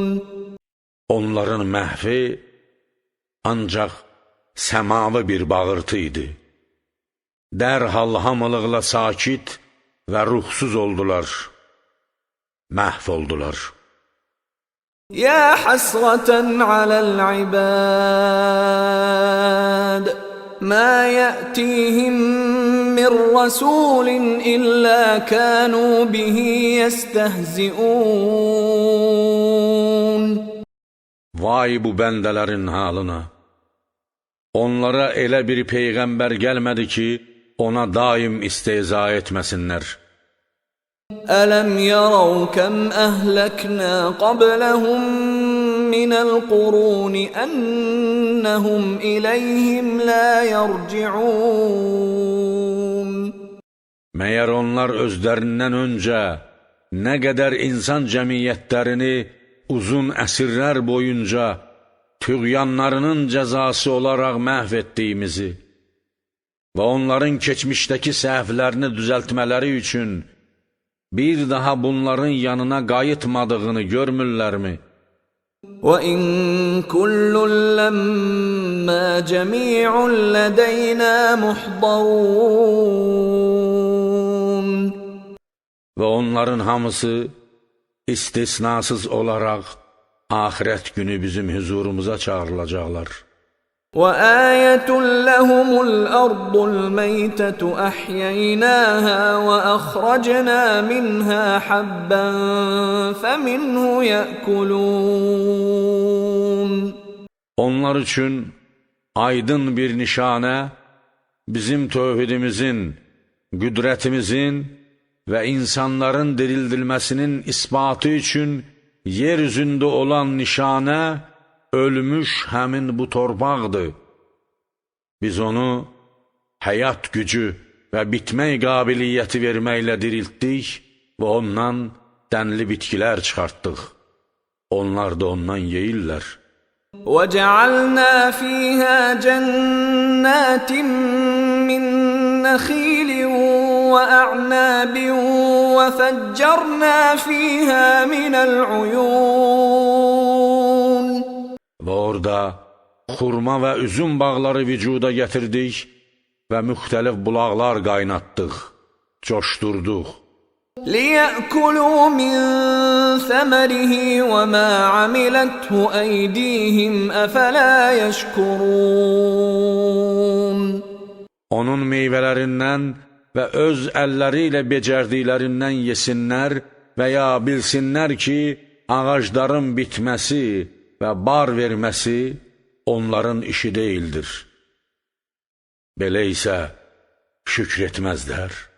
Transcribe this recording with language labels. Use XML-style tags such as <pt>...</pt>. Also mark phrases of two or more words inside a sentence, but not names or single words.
<az>Onların məhvi ancaq səmavi bir bağırtı idi. Dərhal hamılıqla sakit və ruhsuz oldular, məhv oldular.</az> <ar>يا حسرة على العباد ما يأتيهم من رسول إلا كانوا به يستهزئون.</ar> <az>Vay bu bəndələrin halına! Onlara elə bir peyğəmbər gəlmədi ki, ona daim istehza etməsinlər.</az> <ar>ألم يروا كم أهلكنا قبلهم من القرون أنهم إليهم لا يرجعون.</ar> <az>Məyər onlar özlərindən öncə nə qədər insan cəmiyyətlərini uzun əsrlər boyunca tüğyanlarının cəzası olaraq məhv etdiyimizi və onların keçmişdəki səhvlərini düzəltmələri üçün bir daha bunların yanına qayıtmadığını görmürlərmi?</az> <ar>وَإِن كُلٌّ لَّمَّا جَمِيعٌ لَّدَيْنَا مُحْضَرُونَ.</ar> <az>Və onların hamısı istisnasız olaraq ahirət günü bizim huzurumuza çağrılacaqlar.</az> <ar>وَآيَةٌ لَّهُمُ الْأَرْضُ الْمَيْتَةُ أَحْيَيْنَاهَا وَأَخْرَجْنَا مِنْهَا حَبًّا فَمِنْهُ يَأْكُلُونَ.</ar> <az>Onlar üçün aydın bir nişanə bizim tövhidimizin, qüdrətimizin və insanların dirildilməsinin isbatı üçün yeryüzündə olan nişanə ölmüş həmin bu torpaqdır. Biz onu həyat gücü və bitmək qabiliyyəti verməklə diriltdik və ondan dənli bitkilər çıxartdıq. Onlar da ondan yeyirlər.</az> <ar>وَجَعَلْنَا فِيهَا جَنَّاتٍ مِّن نَّخِيلٍ وَأَعْنَابٍ وَفَجَّرْنَا فِيهَا مِنَ الْعُيُونِ.</ar> <az>Və orada xurma və üzüm bağları vücuda gətirdik və müxtəlif bulaqlar qaynatdıq, coşdurduq.</az> <ar>لِيَأْكُلُوا مِن ثَمَرِهِ وَمَا عَمِلَتْهُ أَيْدِيهِمْ أَفَلَا يَشْكُرُونَ.</ar> <az>Onun meyvələrindən və öz əlləri ilə becərdiklərindən yesinlər və ya bilsinlər ki, ağacların bitməsi və bar verməsi onların işi deyildir. Belə isə şükr etməzlər.</az>